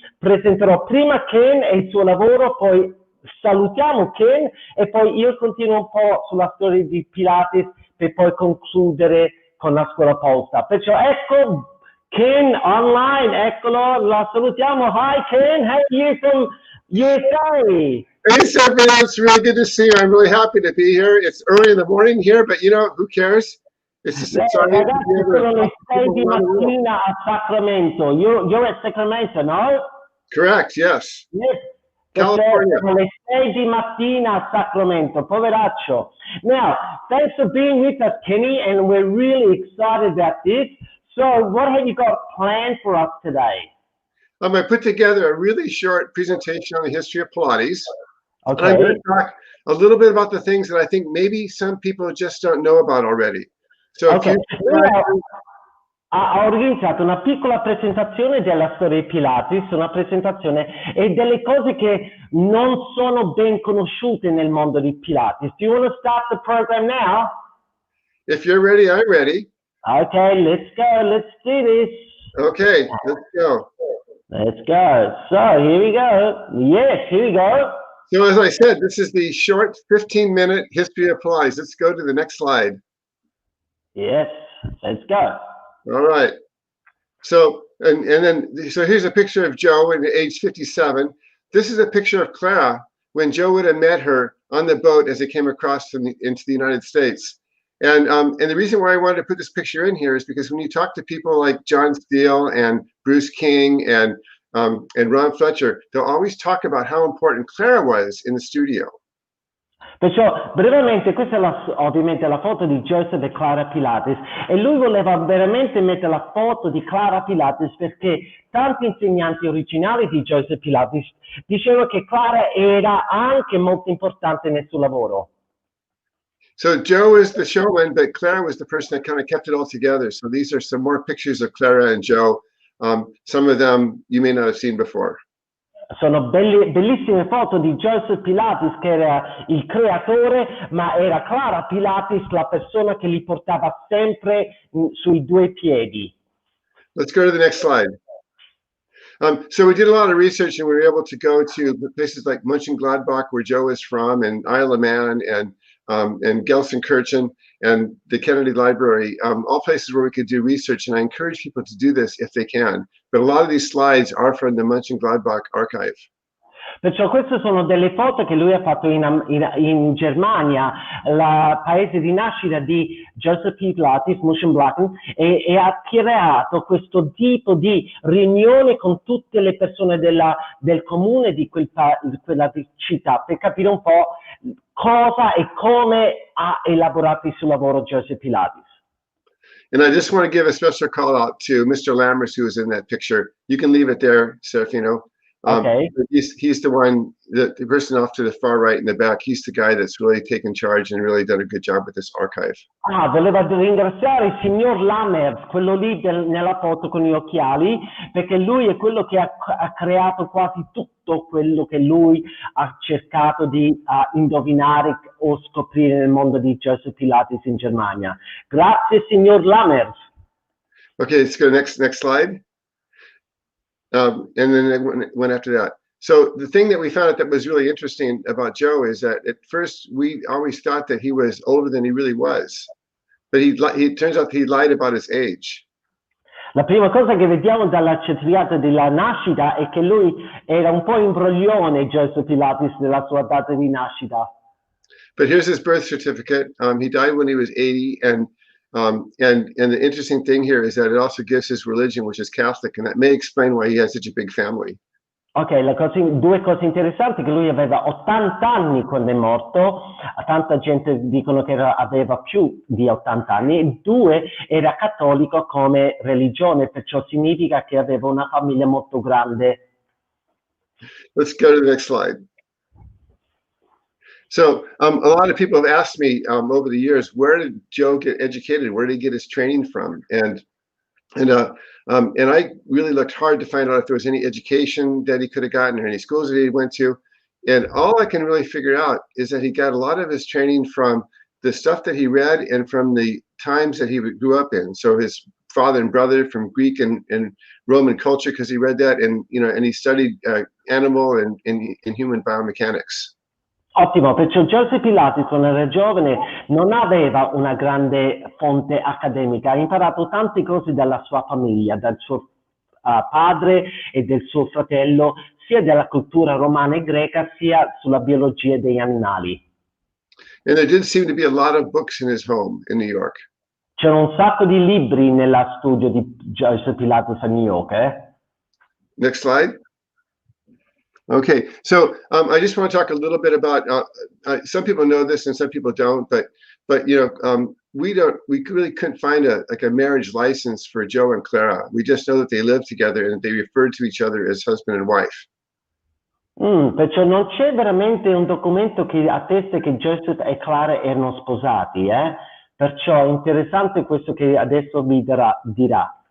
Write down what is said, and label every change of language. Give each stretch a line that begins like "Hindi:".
Italian: Presenterò prima Ken e il suo lavoro, poi salutiamo Ken e poi io continuo un po' sulla storia di Pilates per poi concludere con la scuola Polestar. Perciò ecco Ken online, eccolo, la salutiamo.
English: Hi Ken, hey, you from USA. Hey, Serafino, it's really good to see you. I'm really happy to be here. It's early in the morning here, but you know, who cares? It's just exciting.
Italian: Ragazzi, sono le 6 di mattina a Sacramento.
English: You're at Sacramento, no? Correct, yes. Yes. California.
Italian: Sono le 6 di mattina a Sacramento, poveraccio.
English: Now, thanks for being with us, Kenny, and we're really excited about this. So, what have you got planned for us today? I put together a really short presentation on the history of Pilates. Okay. And I'm going to talk a little bit about the things that I think maybe some people just don't know about already. So, okay.
Italian: Ho organizzato una piccola presentazione della storia di Pilates, una presentazione e delle cose che non sono ben conosciute nel mondo di Pilates.
English: Do you want to start the program now? If you're ready, I'm ready. Okay, let's go. Let's do this. Okay, let's go. Let's go. So here we go. Yes, here we go. So as I said, this is the short 15-minute history of Pilates. Let's go to the next slide. Yes, let's go. All right. So so here's a picture of Joe at age 57. This is a picture of Clara when Joe would have met her on the boat as they came across into the United States. And the reason why I wanted to put this picture in here is because when you talk to people like John Steele and Bruce King and Ron Fletcher, they'll always talk about how important Clara was in the studio.
Italian: Perciò brevemente questa è ovviamente la foto di Joseph e Clara Pilates e lui voleva veramente mettere la foto di Clara Pilates perché tanti insegnanti originali di Joseph Pilates dicevano che Clara era anche molto importante nel suo lavoro.
English: So Joe is the showman, but Clara was the person that kind of kept it all together. So these are some more pictures of Clara and Joe. Some of them you may not have seen before.
Italian: Sono bellissime foto di Joseph Pilates che era il creatore, ma era Clara Pilates la persona che li portava sempre sui due piedi.
English: Let's go to the next slide. So we did a lot of research and we were able to go to places like Mönchengladbach, where Joe is from, and Isle of Man, and Gelsenkirchen, and the Kennedy Library, all places where we could do research. And I encourage people to do this if they can. But a lot of these slides are from the Mönchengladbach archive.
Italian: Perciò queste sono delle foto che lui ha fatto in Germania, il paese di nascita di Joseph Pilates, e ha creato questo tipo di riunione con tutte le persone del comune di quella città per capire un po' cosa e come ha elaborato il suo lavoro Joseph Pilates.
English: And I just want to give a special call out to Mr. Lammers, who was in that picture. You can leave it there, Serafino. Okay. He's the one, the person off to the far right in the back. He's the guy that's really taken charge and really done a good job with this archive.
Italian: Ah, volevo ringraziare il signor Lammers, quello lì nella foto con gli occhiali, perché lui è quello che ha creato quasi tutto quello che lui ha cercato di indovinare o scoprire nel mondo di Joseph Pilates in Germania. Grazie, signor Lammers.
English: Okay, let's go next slide. And then one after that. So the thing that we found out that was really interesting about Joe is that at first we always thought that he was older than he really was, but he turns out he lied about his age.
Italian: La prima cosa che vediamo dalla certificato della nascita è che lui era un po' imbroglione, Joseph Pilates, nella sua data di nascita.
English: But here's his birth certificate. He died when he was 80, and the interesting thing here is that it also gives his religion, which is Catholic, and that may explain why he has such a big family.
Italian: Ok, due cose interessanti, che lui aveva 80 anni quando è morto, tanta gente dicono che aveva più di 80 anni, e due, era cattolico come religione, perciò significa che aveva una famiglia molto grande.
English: Let's go to the next slide. So a lot of people have asked me over the years, where did Joe get educated? Where did he get his training from? And I really looked hard to find out if there was any education that he could have gotten or any schools that he went to. And all I can really figure out is that he got a lot of his training from the stuff that he read and from the times that he grew up in. So his father and brother from Greek and Roman culture, because he read that, and and he studied animal and human biomechanics.
Italian: Ottimo, perciò Joseph Pilates quando era giovane non aveva una grande fonte accademica, ha imparato tante cose dalla sua famiglia, dal suo padre e del suo fratello, sia della cultura romana e greca, sia sulla biologia degli animali.
English: And there did seem to be a lot of books in his home in New York.
Italian: C'era un sacco di libri nella studio di Joseph Pilates a New York.
English: Next slide. Okay, so I just want to talk a little bit about. Some people know this and some people don't, but we really couldn't find a marriage license for Joe and Clara. We just know that they lived together and they referred to each other as husband and wife.
Italian: Perciò non c'è veramente un documento che attesta che Joseph e Clara erano sposati, perciò è interessante questo che adesso vi dirà.